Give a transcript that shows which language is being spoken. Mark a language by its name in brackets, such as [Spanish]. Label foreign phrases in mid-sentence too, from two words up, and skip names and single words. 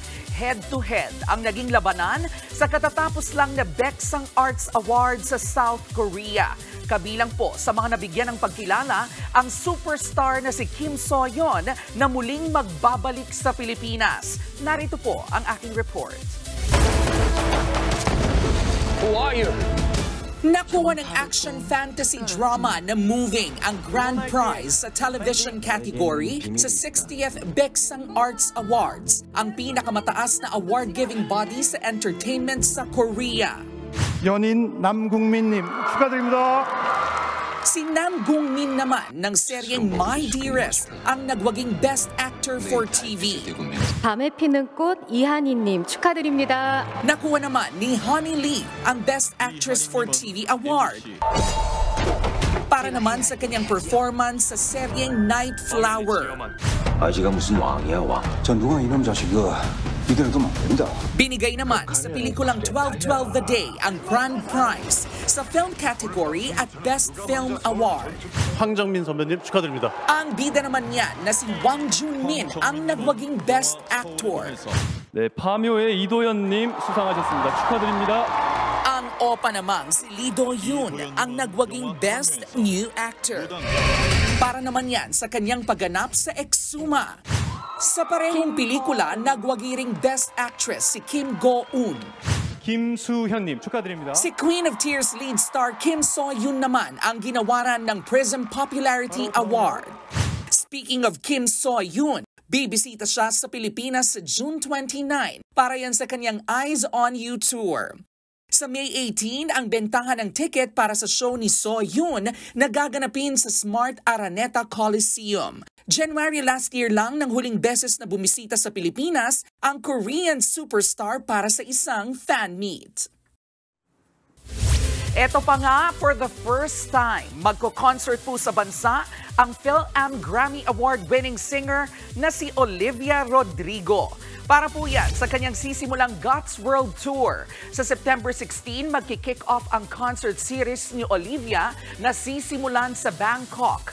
[Filipino] Head-to-head ang naging labanan sa katatapos lang na Baeksang Arts Awards sa South Korea. Kabilang po sa mga nabigyan ng pagkilala ang superstar na si Kim So-yeon na muling magbabalik sa Pilipinas. Narito po ang aking report. [English] Who are you? [Filipino] Nakuha ng [English] action fantasy drama [Filipino] na Moving ang [English] grand prize [Filipino] sa [English] television category [Filipino] sa 60th Baeksang Arts Awards, ang pinakamataas na award-giving body sa entertainment sa Korea. [Korean] 연인 남궁민님 축하드립니다. [Filipino] Si Nam Gungmin naman ng seryeng My Dearest ang nagwaging Best Actor for TV. [Korean] 밤에 피는 꽃 이한희님 축하드립니다. [Filipino] Nakuha naman ni Honey Lee ang Best Actress for TV Award. Para naman sa kanyang performance sa seryeng Night Flower. [Korean] 아지가 무슨 왕이야 왕. 전 누가 이놈 자식아. 이대로 두면 안 된다. [Filipino] Binigay naman sa pelikulang 12-12 The Day ang [English] grand prize [Filipino] sa [English] film category [Filipino] at Best Film Award. [Korean] 황정민 선배님 축하드립니다. [Filipino] Ang bida naman niya na si Wang Junmin ang nagwaging Best Actor. [Korean] 네, 파묘의 이도현님 수상하셨습니다. 축하드립니다. [Filipino] Ang opa namang si Lee Do-yoon ang nagwaging Best New Actor. Para naman yan sa kanyang pagganap sa Exuma. Sa parehong pelikula, nagwagiring Best Actress si Kim Go-eun. [Korean] 김수현님 축하드립니다. [Filipino] Si Queen of Tears [English] lead star [Filipino] Kim So-yeon naman ang ginawaran ng Prism Popularity Award. [English] Speaking of Kim So-yeon, [Filipino] bibisita siya sa Pilipinas sa June 29 para yan sa kanyang Eyes on You tour. Sa May 18, ang bentahan ng ticket para sa show ni So-yeon na gaganapin sa Smart Araneta Coliseum. January last year lang nang huling beses na bumisita sa Pilipinas ang Korean superstar para sa isang [English] fan meet. [Filipino] Eto pa nga, [English] for the first time, [Filipino] magko-concert po sa bansa ang Phil-Am [English] Grammy Award-winning singer [Filipino] na si Olivia Rodrigo. Para po yan sa kanyang sisimulang God's World Tour. Sa September 16, magki-kick off ang [English] concert series [Filipino] ni Olivia na sisimulan sa Bangkok.